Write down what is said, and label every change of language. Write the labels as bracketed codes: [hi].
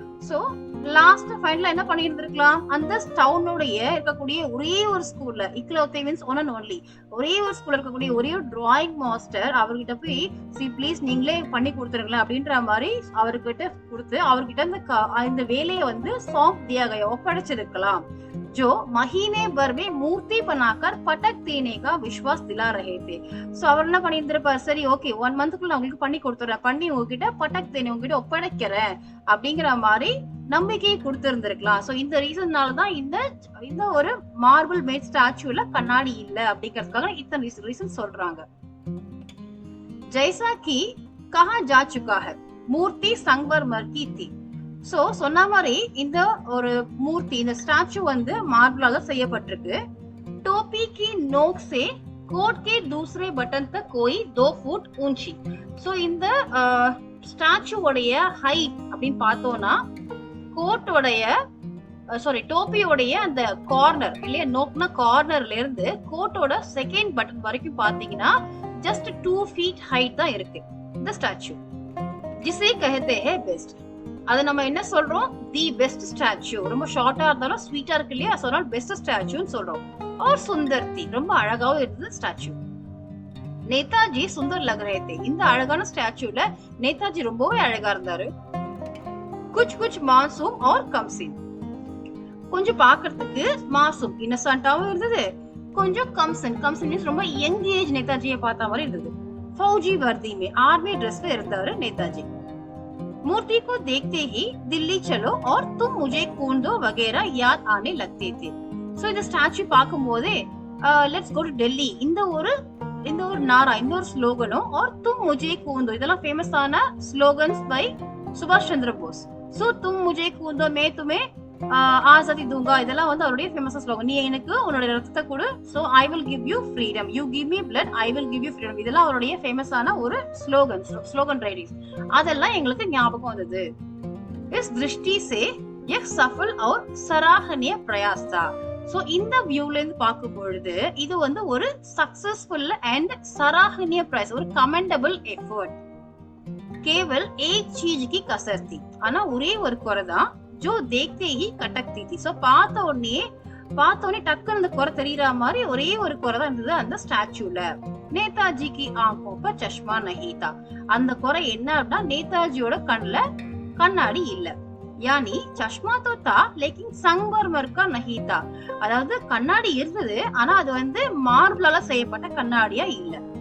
[ta] सो last ஃபைனலா என்ன பண்ணிருந்திருக்கலாம், அந்த டவுனுடைய இருக்கக்கூடிய ஒரே ஒரு ஸ்கூல்ல, இக்லௌத்தே மீன்ஸ் ஒன் அண்ட் ஒன்லி, ஒரே ஒரு ஸ்கூல்ல இருக்கக்கூடிய ஒரே ஒரு டிராயிங் மாஸ்டர் அவர்கிட்ட போய் சி ப்ளீஸ் நீங்களே பண்ணி கொடுத்துருங்களேன் அப்படின்ற மாதிரி அவர்கிட்ட கொடுத்து அவர்கிட்ட இந்த வேலையை வந்து [hi] सौंप दिया गया [ta] ஒப்படைச்சிருக்கலாம். [hi] जो महीने भर में मूर्ति बनाकर पटक देने का विश्वास दिला रहे थे. [ta] सो அவர் என்ன பண்ணியிருந்திருப்பார், சரி ஓகே 1 மந்த்க்குள்ள நான் உங்களுக்கு பண்ணி கொடுத்துறேன், பண்ணி உங்ககிட்ட பட்டக் தேனே உங்ககிட்ட ஒப்படைக்கிறேன் அப்படிங்கிற மாதிரி நம்பிக்கையை கொடுத்திருந்திருக்கலாம். சோ இந்த ரீசன்னால தான் இந்த ஒரு மார்பிள் மேட் ஸ்டாச்சுல கண்ணாடி இல்ல அப்படிங்கிறதுக்காக இத்தனை ரீசன் சொல்றாங்க. [hi] जैसा कि कहा जा चुका है मूर्ति संगमरमर की थी. [ta] சோ சொன்ன மாதிரி இந்த ஒரு மூர்த்தி, இந்த ஸ்டாச்சு வந்து மார்பிளால செய்யப்பட்டிருக்கு. [hi] टोपी की नोक से कोट के दूसरे बटन तक कोई 2 फुट ऊंची. [ta] சோ இந்த ஸ்டாச்சு உடைய ஹைட் அப்படின்னு பார்த்தோம்னா கோட்டோடைய டோப்பியோடைய அந்த கார்னர் இல்லையா, நோக்னா கார்னர்ல இருந்து கோட்டோட செகண்ட் பட்டன் வரைக்கும் பாத்தீங்கன்னா ஜஸ்ட் 2 ஃபீட் ஹைட் தான் இருக்கு இந்த ஸ்டாச்சு. [hi] जिसे कहते हैं बेस्ट, [ta] அது நம்ம என்ன சொல்றோம், தி பெஸ்ட் ஸ்டாச்சு. ரொம்ப ஷார்ட்டா இருந்தாலும் ஸ்வீட்டா இருக்கு இல்லையா, அதனால பெஸ்ட் ஸ்டாச்சுன்னு சொல்றோம். [hi] और सुंदर थी, [ta] ரொம்ப அழகாவும் இருந்தது ஸ்டாச்சு. நேதாஜி [hi] சுந்தர் லக் ரहे थे, [ta] இந்த அழகான ஸ்டாச்சுல நேதாஜி ரொம்பவே அழகா இருந்தாரு. [hi] कुछ कुछ मासूम और कमसिन, [ta] கொஞ்சம் பாக்குறதுக்கு மாசூம் இன்னசென்ட்டாவும் இருந்தது, கொஞ்சம் கம்சின் மீன்ஸ் ரொம்ப யங் ஏஜ் நேதாஜியை பார்த்த மாதிரி இருந்தது. [hi] फौजी वर्दी में, आर्मी ड्रेस में [ta] இருந்தாரு [hi] நேதாஜி. मूर्ति को देखते ही दिल्ली चलो और तुम मुझे खून दो वगैरह याद आने लगते थे. [ta] सो இந்த ஸ்டாச்சு பார்க்கும்போதே லெட்ஸ் கோ டு டெல்லி இந்த ஒரு நாரா, இந்த ஒரு ஸ்லோகனும் [hi] और तुम मुझे खून दो [ta] இதெல்லாம் ஃபேமஸான ஸ்லோகன்ஸ் பை சுபாஷ் சந்திர போஸ். சோ [hi] तुम मुझे खून दो मैं तुम्हें ஆசாதி दूंगा [ta] இதெல்லாம் வந்து அவருடைய ஃபேமஸ் ஸ்லோகன். நீ எனக்கு உன்னோட ரத்தத்தை கொடு, so [en] I will give you freedom, [ta] you give me blood I will give you freedom, இதெல்லாம் அவருடைய ஃபேமஸான ஒரு ஸ்லோகன் ரைடிங்ஸ். அதெல்லாம் எங்களுக்கு ஞாபகம் வந்தது. [hi] இஸ் திருஷ்டி से यह सफल और सराहनीय प्रयास था. [ta] சோ இந்த வியூல இருந்து பார்க்கும் பொழுது இது வந்து ஒரு சக்சஸ்ஃபுல் அண்ட் சராஹனிய பிரயாஸ், ஒரு கமெண்டபிள் எஃபர்ட். [hi] केवल एक चीज की कसर थी, [ta] ஆனா ஒரே ஒரு குறை தான், [hi] जो देखते ही कटकती थी. [ta] சோ பார்த்த உடனே டக்குன்னு அந்த குறை தெரியற மாதிரி ஒரே ஒரு குறை தான் இருந்தது அந்த ஸ்டாச்சுல. நேதாஜி [hi] की आंखों पर चश्मा नहीं था, [ta] அந்த குறை என்ன அப்படின்னா நேதாஜியோட கண்ணுல கண்ணாடி இல்ல. [hi] यानी चश्मा तो था लेकिन संगमरमर का नहीं था, [ta] அதாவது கண்ணாடி இருந்தது ஆனா அது வந்து மார்பிளால செய்யப்பட்ட கண்ணாடியா இல்ல.